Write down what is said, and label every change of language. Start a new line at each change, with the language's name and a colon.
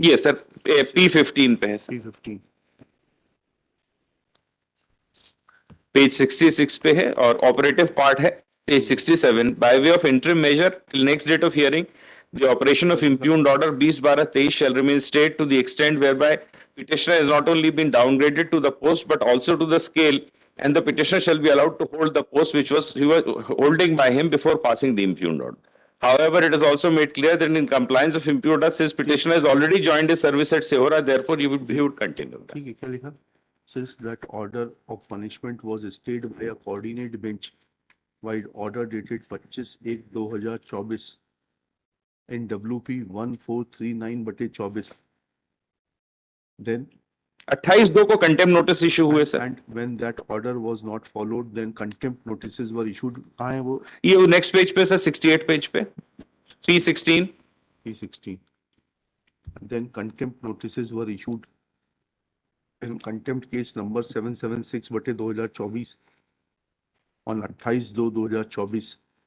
English: Yes sir,
Hindi: P15 पे है sir. P15 page 66 पे है और ऑपरेटिव पार्ट है page 67.
English: By way of interim measure till next date of hearing, the operation of impugned order 20/12/23 shall remain stayed to the extent whereby petitioner has not only been downgraded to the post but also to the scale, and the petitioner shall be allowed to hold the post which he was holding by him before passing the impugned order. However, it is also made clear that in compliance of impugned order, since petitioner has already joined his service at Sehora, therefore he would continue.
Hindi: ठीक है, क्या लिखा?
English: Since that order of punishment was stayed by a coordinate bench, wide order dated 25/1/2024 in WP 1439/24. Then
Hindi: 28/2 को contempt notice issue हुए sir.
English: and when that order was not followed, then contempt notices were issued.
Hindi: कहाँ है वो? ये next page पे sir, 68 page पे, P16. P16.
English: Then contempt notices were issued in contempt case number 776/2024 on 28/2/2024.